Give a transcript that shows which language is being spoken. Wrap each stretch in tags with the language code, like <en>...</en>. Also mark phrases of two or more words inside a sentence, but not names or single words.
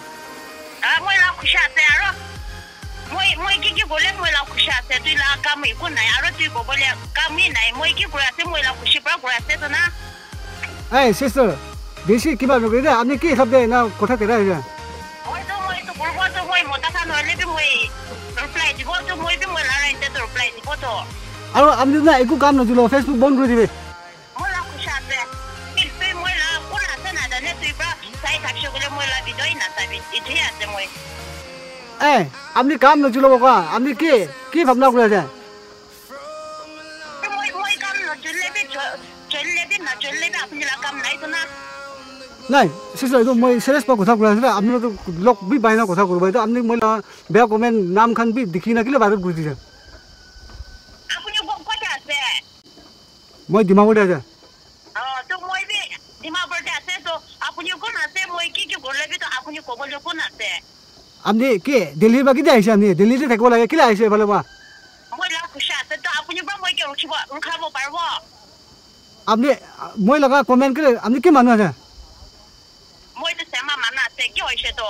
<nag>মই লা খুশি আছে আর মই কি বলে মই লা খুশি আছে তুই লা কামই কোন নাই আর তুই বলে কামই নাই মই কি করে আছে মই লা খুশি পড়া করে আছে তো না এই সিস্টার বেশি কিবা নকরি দে আপনি কি শব্দ না কথা তেরা হইছে মই তো বলবো তো মই মোটা খান হলে বি মই রিপ্লাই দিব তো মই বি মই লা রাইতে তো রিপ্লাই দিব তো আর আপনি না একু কাম নছিল ফেসবুক বন্ধ করে দিবে মই লা খুশি আছে তুই মই লা কোন আছে না জানে তুই পড়া সাই থাকছে বলে মই লা ভিডিওই না চাবি ইতি আছে মই এই আপনি কাম নছিল বাবা আপনি কি ভাবনা করে আছে মই কাম চললে না চললে আপনি লা কাম নাই তো না নাই সিস্টার তো মই সিরিয়াস পা কথা করে আছে আপনি তো লোক বি বাইনা কথা করব তো আপনি মই বেয়া কমেন্ট নাম খান বি দেখি না কিলে ভাইরাল করে দিছে আপনি কথা আছে মই দিমাগতে আছে তো মই বি দিমাগতে আছে তো আপনি কোন আছে মই কি করলে বি তো আপনি কবলে কোন আছে আপনি কি দিল্লির বাকি দিয়ে আইছে আপনি দিল্লিতে থাকব লাগে কিলে আইছে ভালো বা মই লা খুশি আছে তো আপনি বা মই কি রুখাবো পারবো আপনি মই লাগা কমেন্ট করে আপনি কি মানুষ আছে মই তো সেমা মানা আছে কি হইছে তো</nag>